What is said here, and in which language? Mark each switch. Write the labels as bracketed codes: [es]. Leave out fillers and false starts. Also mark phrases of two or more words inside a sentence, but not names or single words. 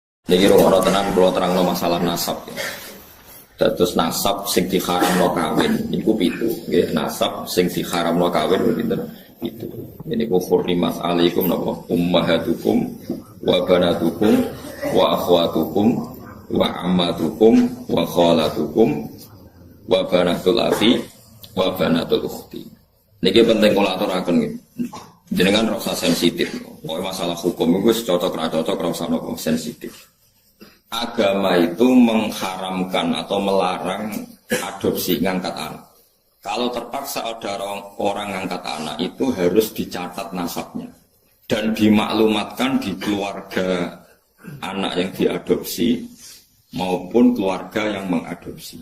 [jv] Niki rungokno tenan kula terangno masalah nasab ya. Dados nasab sing diharamno kawin niku 7. Nggih, nasab sing diharamno kawin pinten? [ar] 7. Niku حرمت عليكم napa أمهاتكم وبناتكم وأخواتكم وعماتكم وخالاتكم وبنات الأخ وبنات الأخت. [jv] Niki penting kula aturaken nggih. Jenengan rasa sensitif. Pokoke masalah hukum iku wis cocok ra cocok ra usah nopo sensitif. [id] Agama itu mengharamkan atau melarang adopsi ngangkat anak. Kalau terpaksa ada orang ngangkat anak itu harus dicatat nasabnya dan dimaklumatkan di keluarga anak yang diadopsi maupun keluarga yang mengadopsi.